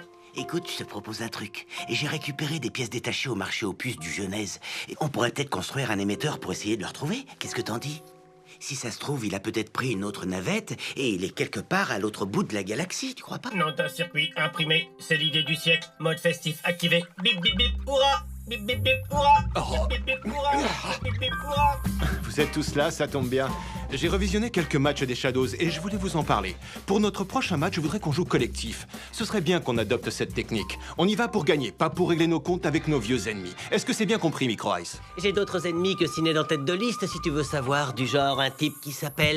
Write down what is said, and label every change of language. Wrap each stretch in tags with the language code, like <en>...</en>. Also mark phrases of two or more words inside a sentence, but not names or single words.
<fr>Écoute, je te propose un truc. Et j'ai récupéré des pièces détachées au marché aux puces du Genèse. Et on pourrait peut-être construire un émetteur pour essayer de le retrouver. Qu'est-ce que t'en dis? Si ça se trouve, il a peut-être pris une autre navette et il est quelque part à l'autre bout de la galaxie, tu crois pas? Nom d'un circuit imprimé, c'est l'idée du siècle. Mode festif activé. Bip bip bip, hurrah! Bip bip bip, hurrah! Bip bip bip, hurrah! Bip bip, hurrah! Vous êtes tous là, ça tombe bien. J'ai revisionné quelques matchs des Shadows et je voulais vous en parler. Pour notre prochain match, je voudrais qu'on joue collectif. Ce serait bien qu'on adopte cette technique. On y va pour gagner, pas pour régler nos comptes avec nos vieux ennemis. Est-ce que c'est bien compris, Micro Ice? J'ai d'autres ennemis que Ciné en tête de liste, si tu veux savoir, du genre un type qui s'appelle...</fr>